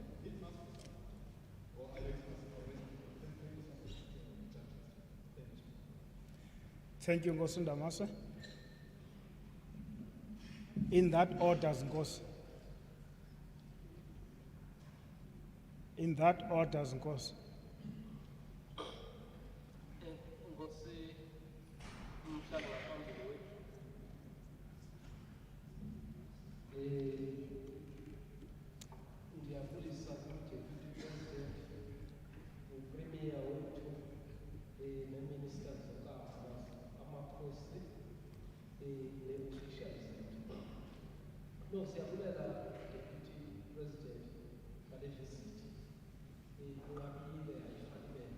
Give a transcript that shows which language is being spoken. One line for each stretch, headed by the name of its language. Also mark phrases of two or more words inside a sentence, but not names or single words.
English: It must be supported. Or Alex must correct me. Thank you so much. Thank you. Thank you, Nkosi Ndamase. In that order, Nkosi. In that order, Nkosi.
Xhosa: Nkosi umhlaba phambili wethu. Ndiyabulisa ku-
English: Deputy President,
Xhosa: uPremier wethu, ne-Ministers amakhosi, ne-officials zethu. No, siyabulela
English: Deputy President
Xhosa: ngale visit. Ungaphile ayifanele.